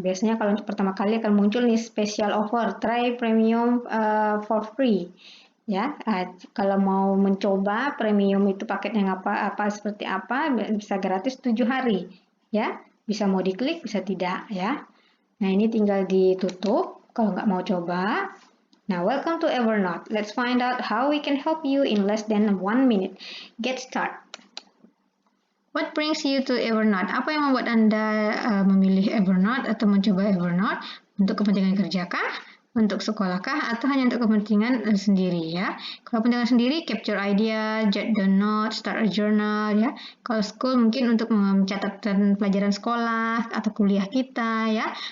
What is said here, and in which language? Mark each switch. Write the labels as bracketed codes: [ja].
[id] Biasanya kalau untuk pertama kali akan muncul nih [en] special offer, try premium for free. [id] Ya, kalau mau mencoba premium itu paketnya apa seperti apa, bisa gratis 7 hari. Ya, bisa mau diklik, bisa tidak ya. Nah, ini tinggal ditutup kalau nggak mau coba. [en] Now, welcome to Evernote. Let's find out how we can help you in less than 1 minute. Get started. What brings you to Evernote? [id] Apa yang membuat Anda memilih Evernote atau mencoba Evernote? Untuk kepentingan kerja kah? Untuk sekolah kah? Atau hanya untuk kepentingan sendiri ya? Kalau kepentingan sendiri, [en] capture idea, jot down note, start a journal ya. [id] Kalau school mungkin untuk mencatat pelajaran sekolah atau kuliah kita ya.